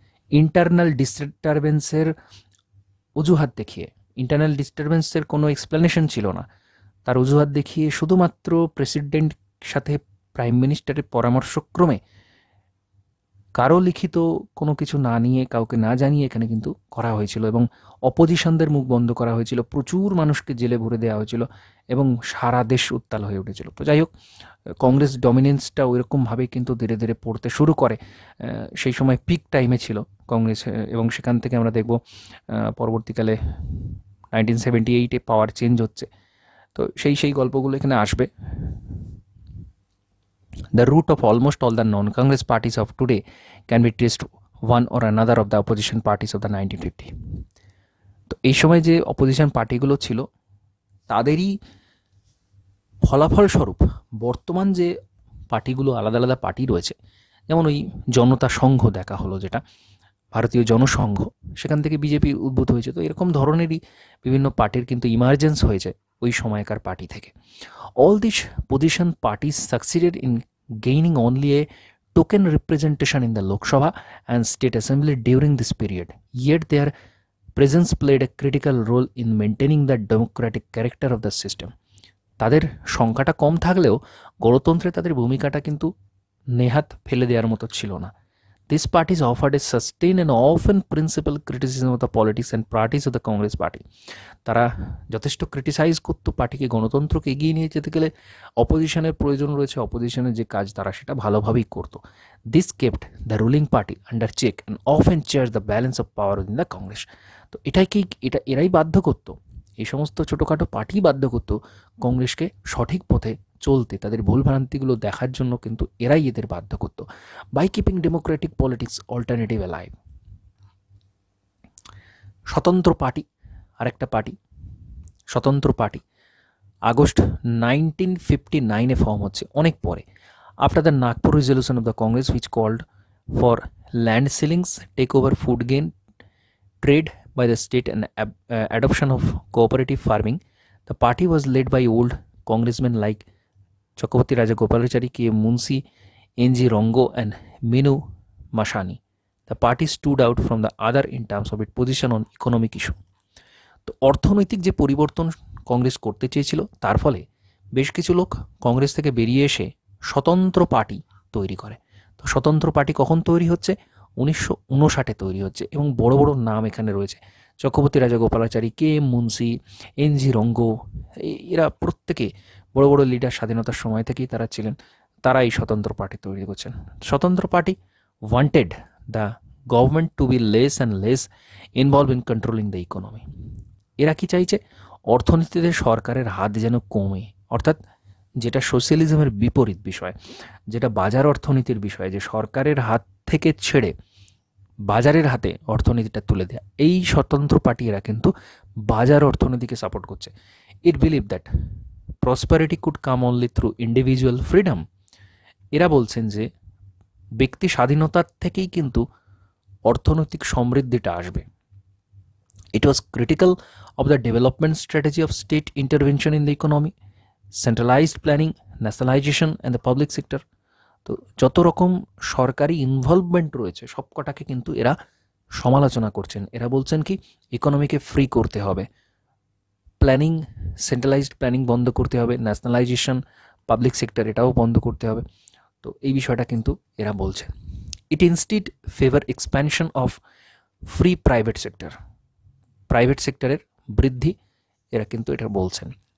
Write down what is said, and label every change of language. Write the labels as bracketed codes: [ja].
[bn] Internal ডিস্টারবেন্সের অজুহাত দেখিয়ে, internal ডিস্টারবেন্সের কোনো এক্সপ্লেনেশন ছিল না, তার অজুহাত দেখিয়ে শুধুমাত্র প্রেসিডেন্ট সাথে প্রাইম মিনিস্টারের পরামর্শক্রমে কারো লিখিত কোনো কিছু না নিয়ে, কাউকে না জানিয়ে এখানে কিন্তু করা হয়েছিল এবং অপোজিশনদের মুখ বন্ধ করা হয়েছিল, প্রচুর মানুষকে জেলে ভরে দেওয়া হয়েছিল এবং সারা দেশ উত্তাল হয়ে উঠেছিল। তো যাই হোক, কংগ্রেস ডমিনেন্সটা ওইরকমভাবে কিন্তু ধীরে ধীরে পড়তে শুরু করে। সেই সময় পিক টাইমে ছিল কংগ্রেস এবং সেখান থেকে আমরা দেখব পরবর্তীকালে 1978-এ পাওয়ার চেঞ্জ হচ্ছে। তো সেই গল্পগুলো এখানে আসবে। [en] The root of almost all the non-Congress parties of today can be traced one or another of the opposition parties of the 1950. [bn] তো এই সময় যে অপোজিশন পার্টিগুলো ছিল তাদেরই ফলাফল স্বরূপ বর্তমান যে পার্টিগুলো আলাদা আলাদা পার্টি রয়েছে, যেমন ওই জনতা সংঘ দেখা হলো, যেটা ভারতীয় জনসংঘ, সেখান থেকে বিজেপি উদ্ভূত হয়েছে। তো এরকম ধরনেরই বিভিন্ন পার্টির কিন্তু ইমার্জেন্স হয়েছে ওই সময়কার পার্টি থেকে। [en] All these position parties succeeded in gaining only a token representation in the Lok Sabha and State Assembly during this period. Yet their presence played a critical role in maintaining the democratic character of the system. [bn] তাদের সংখ্যাটা কম থাকলেও গণতন্ত্রে তাদের ভূমিকাটা কিন্তু নেহাত ফেলে দেওয়ার মতো ছিল না। [en] These parties offered a sustained and often principled criticism of the politics and parties of the Congress party. [bn] তারা যথেষ্ট ক্রিটিসাইজ করতো পার্টিকে, গণতন্ত্রকে এগিয়ে নিয়ে যেতে গেলে অপোজিশনের প্রয়োজন রয়েছে, অপোজিশনের যে কাজ তারা সেটা ভালোভাবেই করতো। [en] This kept the ruling party under check and often changed the balance of power within the Congress. [bn] তো এরাই বাধ্য করতো, এই সমস্ত ছোটোখাটো পার্টি বাধ্য করতো কংগ্রেসকে সঠিক পথে চলতে, তাদের ভুলভ্রান্তিগুলো দেখার জন্য কিন্তু এরাই এদের বাধ্য করতো। [en] By keeping democratic politics alternative alive. [bn] স্বতন্ত্র পার্টি, আরেকটা পার্টি, স্বতন্ত্র পার্টি আগস্ট 1959-এ ফর্ম হচ্ছে, অনেক পরে। [en] After the Nagpur resolution of the Congress which called for land ceilings, take over food grain, trade by the state and adoption of cooperative farming, the party was led by old congressmen like Chakrabarti Raja Gopalachari, K. Munshi, N.G. Rongo and Minu Mashani. The party stood out from the other in terms of its position on economic issue. [bn] তো অর্থনৈতিক যে পরিবর্তন কংগ্রেস করতে চেয়েছিল তার ফলে বেশ কিছু লোক কংগ্রেস থেকে বেরিয়ে এসে স্বতন্ত্র পার্টি তৈরি করে। তো স্বতন্ত্র পার্টি কখন তৈরি হচ্ছে? 1959 তৈরি হচ্ছে এবং বড় বড় নাম এখানে রয়েছে। Chakraborty Rajagopalachari, K M Munshi, NG. রঙ্গ, এরা প্রত্যেকে বড় বড় লিডার স্বাধীনতার সময় থেকেই তারা ছিলেন। তারা এই স্বতন্ত্র পার্টি তৈরি করছেন। [en] Swatantra party wanted the government to be less and less involve in controlling the economy. [bn] এরা কি চাইছে? অর্থনীতিতে সরকারের হাত যেন কমে, অর্থাৎ যেটা সোশ্যালিজমের বিপরীত বিষয়, যেটা বাজার অর্থনীতির বিষয়, যে সরকারের হাত থেকে ছেড়ে বাজারের হাতে অর্থনীতিটা তুলে দেয়া। এই স্বতন্ত্র পার্টি এরা কিন্তু বাজার অর্থনীতিকে সাপোর্ট করছে। [en] It believe that prosperity could come only through individual freedom. [bn] এরা বলছেন যে ব্যক্তি স্বাধীনতার থেকেই কিন্তু অর্থনৈতিক সমৃদ্ধিটা আসবে। [en] It was critical of the development strategy of state intervention in the economy, centralized planning, nationalization and the public sector. [bn] তো যত রকম সরকারি ইনভলভমেন্ট রয়েছে সবকটাকে কিন্তু এরা সমালোচনা করছেন। এরা বলছেন কি, ইকোনমিকে ফ্রি করতে হবে, প্ল্যানিং, সেন্ট্রালাইজড প্ল্যানিং বন্ধ করতে হবে, ন্যাশনালাইজেশন, পাবলিক সেক্টর এটাও বন্ধ করতে হবে। তো এই বিষয়টা কিন্তু এরা বলছে। [en] it instead favour expansion of free private sector, [bn] private সেক্টরের বৃদ্ধি এরা কিন্তু এটা বলছেন।